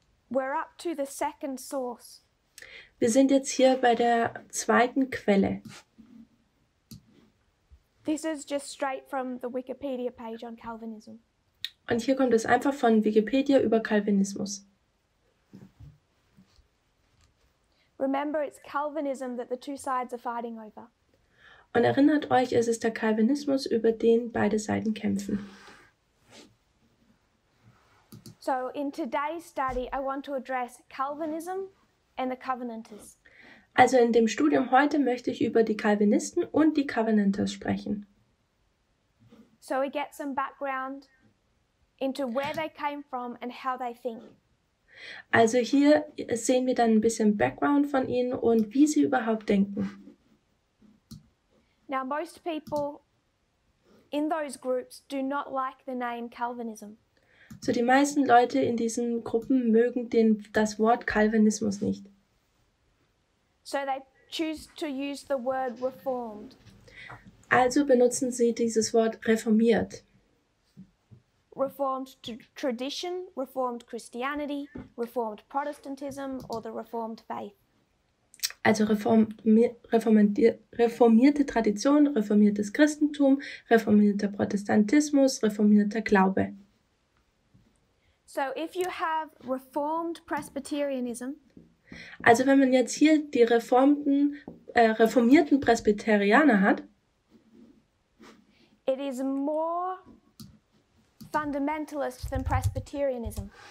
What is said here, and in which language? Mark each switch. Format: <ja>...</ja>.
<en>We're up to the second source.</en> <de>wir sind jetzt hier bei der zweiten Quelle.</de> <en>This is just straight from the Wikipedia page on Calvinism.</en> <de>Und hier kommt es einfach von Wikipedia über Calvinismus.</de> <en>Remember, it's Calvinism that the two sides are fighting over.</en> <de>Und erinnert euch, es ist der Calvinismus, über den beide Seiten kämpfen.</de> <en>So in today's study, I want to address Calvinism and the Covenanters.</en> <de>Also in dem Studium heute möchte ich über die Calvinisten und die Covenanters sprechen.</de> <en>So we get some background into where they came from and how they think.</en> <de>Also hier sehen wir dann ein bisschen Background von ihnen und wie sie überhaupt denken.</de> <en>Now most people in those groups do not like the name Calvinism.</en> <de>So die meisten Leute in diesen Gruppen mögen das Wort Calvinismus nicht.</de> <en>So they choose to use the word reformed.</en> <de>Also benutzen sie dieses Wort reformiert.</de> <en>Reformed tradition, Reformed Christianity, Reformed Protestantism, or the Reformed faith.</en> <de>Also reformierte Tradition, reformiertes Christentum, reformierter Protestantismus, reformierter Glaube.</de> <en>So if you have Reformed Presbyterianism,</en> <de>also wenn man jetzt hier die reformierten Presbyterianer hat,</de> <en>it is more fundamentalist than Presbyterianism.</en>